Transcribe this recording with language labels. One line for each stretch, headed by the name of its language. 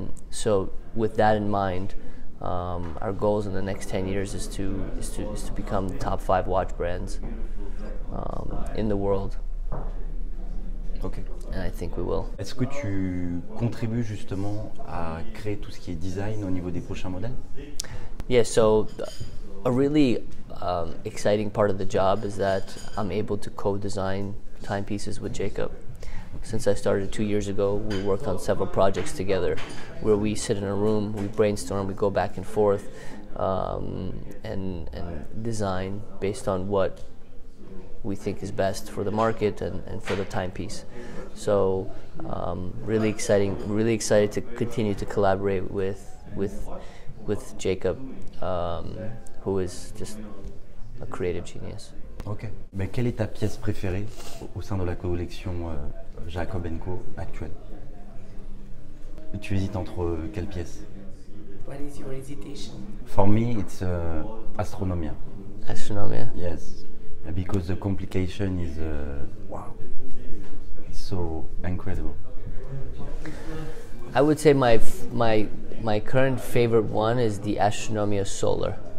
English: So with that in mind, our goals in the next 10 years is to become the top 5 watch brands in the world. Okay. And I think we will.
French: Est-ce que tu contribues justement à créer tout ce qui est design au niveau des prochains modèles?
English: Yeah, so a really exciting part of the job is that I'm able to co-design timepieces with Jacob. Since I started 2 years ago, we worked on several projects together where we sit in a room, we brainstorm, we go back and forth and design based on what we think is best for the market and for the timepiece. So really excited to continue to collaborate with Jacob, who is just a creative genius. Ok.
French: Mais quelle est ta pièce préférée au sein de la collection Jacob&co actuelle? Tu hésites entre quelle pièce?
English: What is your hesitation? For me, it's Astronomia. Astronomia? Yes, because the complication is wow, it's so incredible. I would say my current favorite one is the Astronomia Solar.